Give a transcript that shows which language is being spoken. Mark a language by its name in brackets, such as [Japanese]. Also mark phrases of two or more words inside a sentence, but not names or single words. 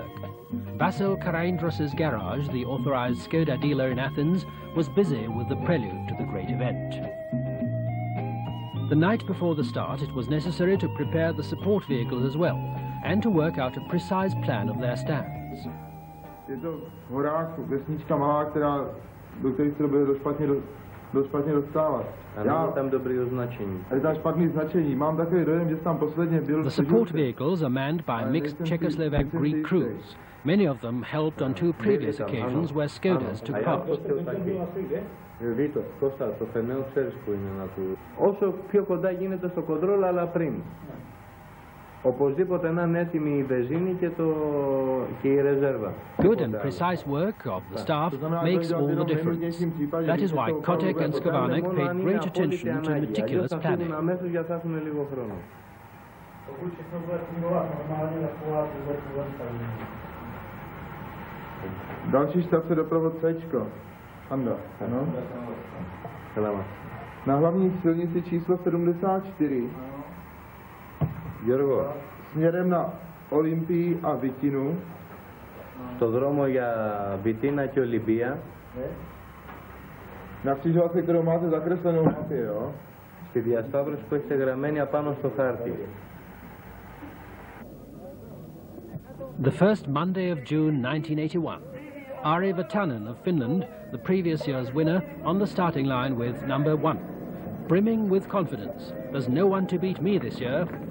[English] Vasil Karaindros's garage, the authorized SKODA dealer in Athens, was busy with the prelude to the great event. The night before the start, it was necessary to prepare the support vehicles as well, and to work out a precise plan of their stands. [Czech] Je to v horách vesnička malá, do které se dost špatně dostávat. Tam dobrý označení. Je tam špatný značení. Mám takový dojem, že tam posledně byl. [English] The support vehicles are manned by mixed Czechoslovak-Greek crews. Many of them helped on two previous occasions where SKODAs took part. [Greek] Όσο πιο κοντά γίνεται στο κοντρόλ, αλλά πριν. Οπωσδήποτε να είναι έτοιμη η βενζίνη και η ρεζέρβα. [English] Good and precise work of the staff makes all the difference. That is why Kotek and Skovanek paid great attention to meticulous planning. [Greek] Αμέσως για θα έχουν λίγο χρόνο. [Czech] Další štace doprovod C-čko. Anda, ano. Na hlavní silnici číslo 74. Γιώργο, směrem na Olympii a Vitinu. [Greek] Στο δρόμο για Βιτίνα και Ολυμπία. [Czech] Na křižovatce, kterou máte zakreslenou v mapě, jo? [Greek] Στη διασταύρωση που έχετε γραμμένη απάνω στο χάρτη. [English] The first Monday of June 1981. Ari Vatanen of Finland, the previous year's winner, on the starting line with number 1. Brimming with confidence. There's no one to beat me this year.